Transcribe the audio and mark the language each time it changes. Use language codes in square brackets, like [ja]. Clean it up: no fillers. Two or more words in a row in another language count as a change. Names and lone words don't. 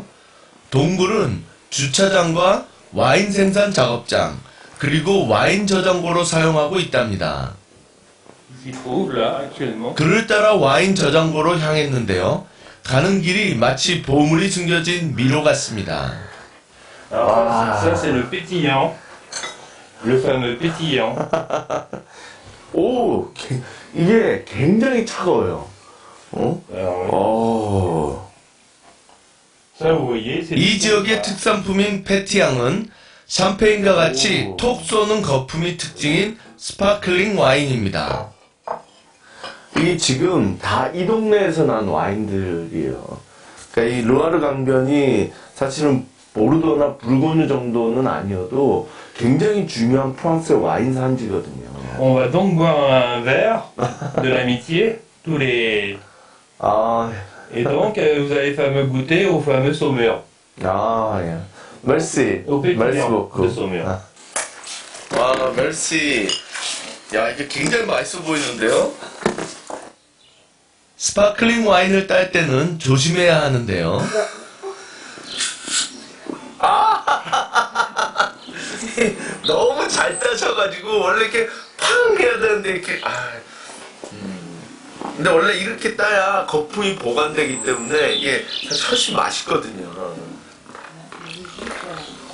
[ko] 동굴은 주차장과 와인 생산 작업장, 그리고 와인 저장고로 사용하고 있답니다. 그를 따라 와인 저장고로 향했는데요. 가는 길이 마치 보물이 숨겨진 미로 같습니다. [fr] Ça c'est le pétillant. Le fameux pétillant. [ko] 오, 이게 굉장히 차가워요. [fr] Ça vous voyez, c'est [ko] 이 지역의 특산품인 페티앙은 샴페인과 같이 톡 쏘는 거품이 특징인 스파클링 와인입니다. 이게 지금 다 이 동네에서 난 와인들이에요. 그러니까 이 르와르 강변이 사실은 보르도나 불고뉴 정도는 아니어도 굉장히 중요한 프랑스의 와인 산지거든요. [fr] On va donc boire un verre de l'amitié, tous les... Et donc, vous allez fameux goûter au fameux saumur. [ko] 예. merci. [fr] Au merci pétillant beaucoup. de saumur. [ko] 와, merci. 야, 이게 굉장히 맛있어 보이는데요? 스파클링 와인을 딸 때는 조심해야 하는데요. 너무 잘 따셔가지고 원래 이렇게 팡 해야 되는데 이렇게 근데 원래 이렇게 따야 거품이 보관되기 때문에 이게 사실 훨씬 맛있거든요.